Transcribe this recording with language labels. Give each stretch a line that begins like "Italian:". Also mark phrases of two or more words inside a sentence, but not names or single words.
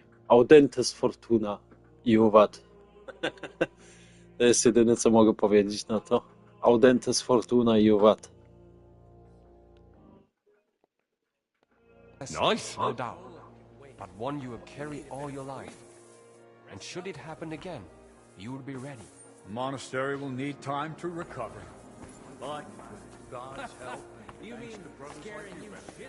Latin: Audentes fortuna. Iuvat.
Polish: To jest jedyne, co mogę powiedzieć na to.
Latin: Audentes fortuna iuvat.
English: Nice, no doubt, but one you will carry all your life. And should it happen again, you will be ready. The monastery will need time to recover. But with God's help, you mean scaring you shit?